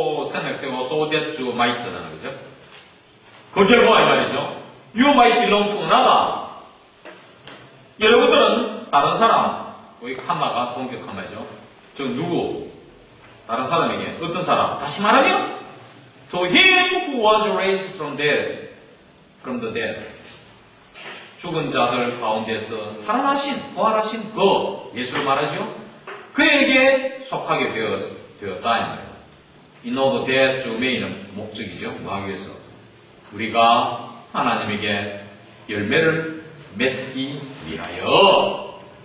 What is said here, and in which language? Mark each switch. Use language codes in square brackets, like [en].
[ko] 생략되고 [en] so that you might [ko] 하는 거죠. 그 결과가 이 말이죠. [en] You might belong to another. [ko] 여러분들은 다른 사람, 여기 칸마가 동격 칸마죠. 저 누구? 다른 사람에게 어떤 사람? 다시 말하면 [en] to him who was raised from the dead. [ko] 죽은 자들 가운데서 살아나신, 부활하신 그 예수를 말하죠. 그에게 속하게 되었다. 이 말이에요. 이 노드 대주메이는 목적이죠. 뭐 하기 위해서? 우리가 하나님에게 열매를 맺기 위하여.